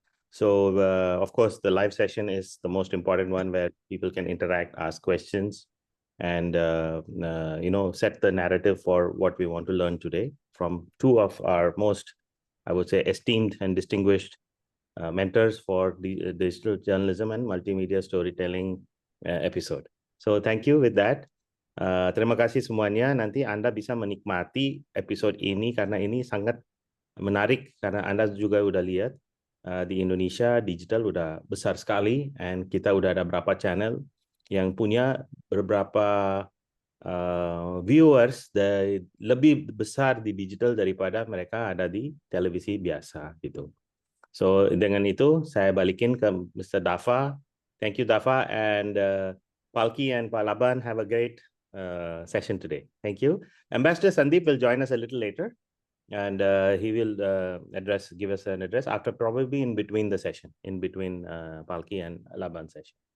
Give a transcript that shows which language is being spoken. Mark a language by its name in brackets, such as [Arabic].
[English] So, of course, the live session is the most important one where people can interact, ask questions, and set the narrative for what we want to learn today from two of our most, I would say, esteemed and distinguished mentors for the digital journalism and multimedia storytelling episode. So thank you with that. [Indonesian] Terima kasih semuanya. Nanti Anda bisa menikmati episode ini karena ini sangat menarik karena Anda juga udah lihat di Indonesia digital udah besar sekali, and kita udah ada berapa channel yang punya beberapa viewers lebih besar di digital daripada mereka ada di televisi biasa gitu. So dengan itu saya balikin ke Mr. Dava. [English] Thank you, Dava, and Palki and Pak Laban have a great session today. Thank you. Ambassador Sandeep will join us a little later, and he will give us an address after, probably in between the session, in between Palki and Laban session.